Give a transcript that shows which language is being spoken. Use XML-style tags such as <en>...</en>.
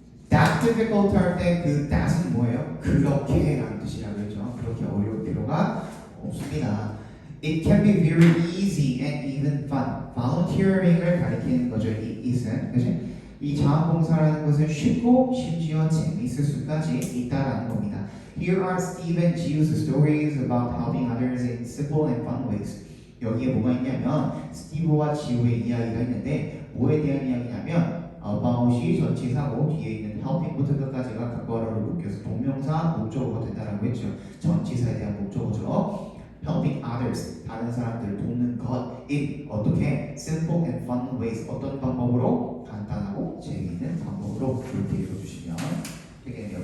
<en>that difficult</en> <ko>할 때 그 that은 뭐예요? 그렇게 라는 뜻이라고 했죠. 그렇게 어려울 필요가 없습니다.</ko> <en>It can be very easy and even fun.</en> <ko>volunteering을 가리키는 거죠. 이 it은. 그치? 이 자원봉사라는 것은 쉽고 심지어 재미있을 수까지 있다라는 겁니다.</ko> <en>Here are Steve and Gio's stories about helping others in simple and fun ways.</en> <ko>여기에 뭐가 있냐면 스티브와 지오의 이야기가 있는데 뭐에 대한 이야기냐면 about이 전치사고 뒤에 있는 helping부터 끝까지가 각과로를 묶여서 동명사 목적어가 된다라고 했죠. 전치사에 대한 목적어죠.</ko> <en>helping others</en> <ko>다른 사람들을 돕는 것 in 어떻게</ko> <en>simple and fun ways</en> <ko>어떤 방법으로 간단하고 재미있는 방법으로 이렇게 읽어주시면 되겠네요.</ko>